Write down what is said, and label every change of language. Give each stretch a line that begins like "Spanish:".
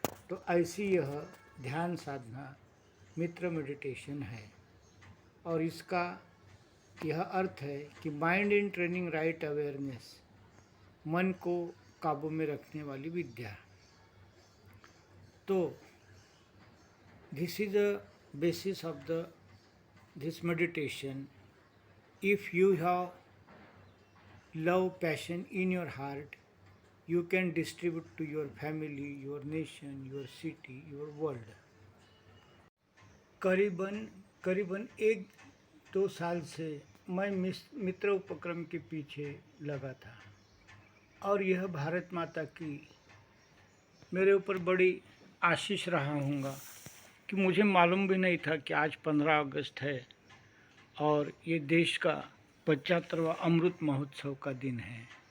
Hindi: तो ऐसी यह ध्यान साधना मित्र मेडिटेशन है और इसका यह अर्थ है कि
English: mind in training right awareness,
Hindi: मन को काबू में रखने वाली विद्या।
English: तो this is the basis of this meditation. If you have love, passion in your heart, you can distribute to your family, your nation, your city, your world.
Hindi: करीबन 1 2 साल से मैं मित्र उपक्रम के पीछे लगा था और यह भारत माता की मेरे ऊपर बड़ी आशीष रहा हूँगा कि मुझे मालूम भी नहीं था कि आज 15 अगस्त है और ये देश का 75वां अमृत महोत्सव का दिन है।